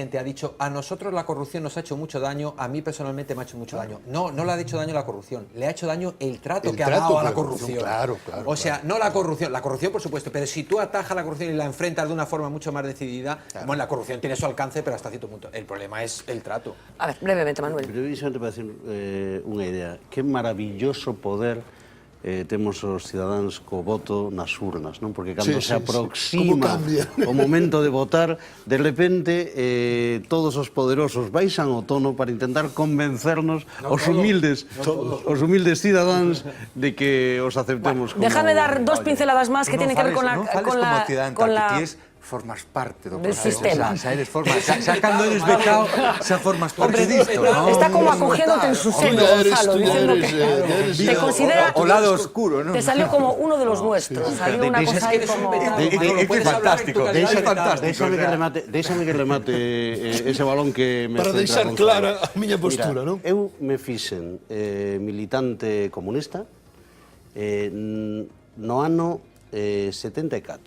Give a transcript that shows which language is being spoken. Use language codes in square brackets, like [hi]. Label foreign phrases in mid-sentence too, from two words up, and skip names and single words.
[es] Ha dicho, a nosotros la corrupción nos ha hecho mucho daño, a mí personalmente me ha hecho mucho daño. No le ha hecho daño la corrupción, le ha hecho daño el trato que ha dado a la corrupción. Claro. O sea, no la corrupción por supuesto, pero si tú atajas la corrupción y la enfrentas de una forma mucho más decidida, bueno, la corrupción tiene su alcance, pero hasta cierto punto. El problema es el trato. A ver, brevemente, Manuel. [gl] Brevemente para decir unha idea. Que maravilloso poder temos os cidadáns co voto nas urnas, non? Porque cando se aproxima o momento de votar, de repente todos os poderosos baixan o tono para intentar convencernos os humildes cidadáns de que os aceptemos como... [es] Déjame dar dos pinceladas más que tienen que ver con la... [gl] Como ciudadano, que ti es formas parte do [es] del proceso. sistema. [gl] Xa eres cando eres becado, xa formas parte disto, non? [es] Está como acogiéndote en su seno, Gonzalo, diciendo que te considera... [gl] O lado oscuro, ¿no? [es] Te salió como uno de los nuestros, salió una cosa ahí como... [gl] É fantástico. Déxame que remate ese balón que me para deixar clara a miña postura, non? Eu me fixen militante comunista no ano 74.